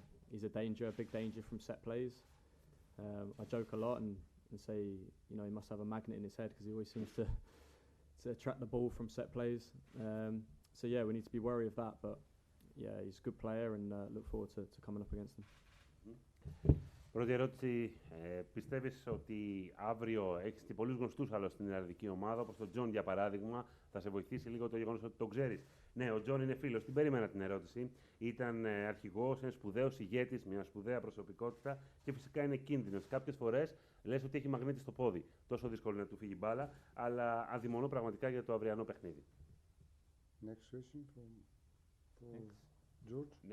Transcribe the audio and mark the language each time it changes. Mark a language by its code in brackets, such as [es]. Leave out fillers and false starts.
[en] He's a danger, a big danger from set plays. I joke a lot and say, you know, he must have a magnet in his head, because he always seems to attract the ball from set plays. So yeah, we need to be wary of that, but yeah, he's a good player, and look forward to coming up against him. [el] Πρώτη ερώτηση, πιστεύεις ότι αύριο έχεις και πολλούς γνωστούς άλλους στην Ιρλανδική ομάδα, όπως τον Τζον για παράδειγμα, θα σε βοηθήσει λίγο το γεγονός ότι τον ξέρεις? Ναι, ο Τζον είναι φίλος, την περίμενα την ερώτηση. Ήταν αρχηγός, είναι σπουδαίος ηγέτης, μια σπουδαία προσωπικότητα και φυσικά είναι κίνδυνος. Κάποιες φορές λες ότι έχει μαγνήτη στο πόδι. Τόσο δύσκολο είναι να του φύγει μπάλα, αλλά αδειμονώ πραγματικά για το αυριανό παιχνίδι. [en] Next question from George.